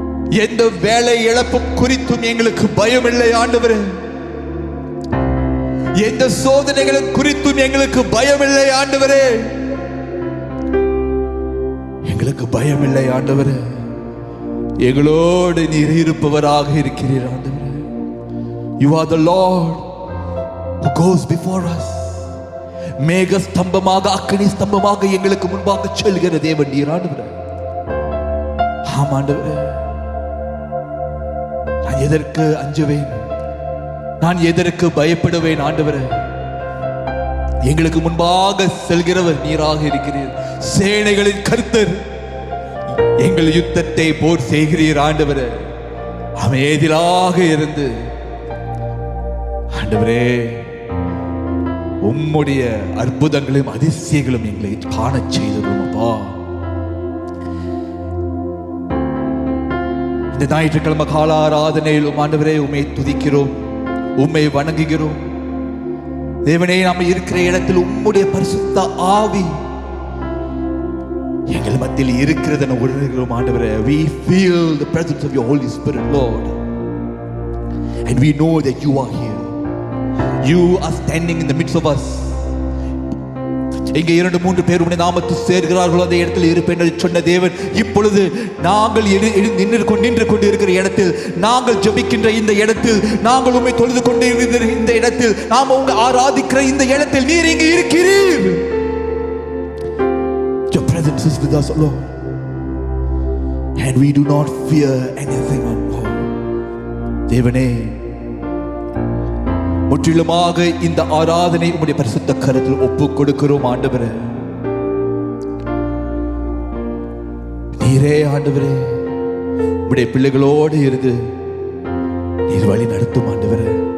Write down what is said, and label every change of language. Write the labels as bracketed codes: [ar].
[ta] எந்த வேலை இழப்பும் குறித்தும் எங்களுக்கு பயம் இல்லை ஆண்டவரே. எந்த சோதனைகளை குறித்தும் எங்களுக்கு பயமில்லை ஆண்டவரே. எங்களுக்கு பயமில்லை ஆண்டவரே. எங்களோடு நீர் இருப்பவராக இருக்கிறீர் ஆண்டவரே. [en] You are the Lord who goes before us. [ta] மேக ஸ்தம்பமாக, அக்கினி ஸ்தம்பமாக எங்களுக்கு முன்பாக செல்கிற தேவன் நீர் ஆண்டவரே. ஆம் ஆண்டவரே, நான் எதற்கு அஞ்சுவேன்? நான் எதற்கு பயப்படுவேன் ஆண்டவரே? எங்களுக்கு முன்பாக செல்கிறவர் நீராக இருக்கிறீர். சேனைகளின் கர்த்தர், எங்கள் யுத்தத்தை போர் செய்கிறீர் ஆண்டவரே. அமைதியாக இருந்து ஆண்டவரே, உம்முடைய அற்புதங்களும் அதிசயங்களும் எங்களை காணச் செய்தோம் அப்பா. இந்த ஞாயிற்றுக்கிழமை கால ஆராதனையிலும் ஆண்டவரே உம்மை துதிக்கிறோம், உம்மை வணங்குகிறோம். தேவனே, நாம் இருக்கிற இடத்தில் உம்முடைய பரிசுத்த ஆவி எங்கள் மத்தியில் இருக்கிறது என உணர்கிறோம் ஆண்டவரே. [en] We feel the presence of your Holy Spirit, Lord, and we know that you are here. You are standing in the midst of us. [ta] இங்கே 2-3 பேர் உம்முடைய நாமத்தில் சேர்கிறார்களோ அந்த இடத்தில் இருப்பேன் என்று சொன்ன தேவன், இப்பொழுது நாங்கள் நின்று கொண்டு இருக்கிற இடத்தில், நாங்கள் ஜெபிக்கின்ற இந்த இடத்தில், நாங்கள் உம்மை தொழுது கொண்டு இருக்கிற இந்த இடத்தில், நாம் உம்மை ஆராதிக்கிற இந்த இடத்தில் நீர் இங்கே இருக்கிறீர். [en] Your presence is with us, Lord, and we do not fear anything, Lord. [ta] தேவனே, முற்றிலுமாக இந்த ஆராதனை உம்முடைய பரிசுத்த கரத்தில் ஒப்புக் கொடுக்கிறோம் ஆண்டவரே. நீரே ஆண்டவரே, உம்முடைய பிள்ளைகளோடு இருந்து நீர் வழி நடத்தும் ஆண்டவரே.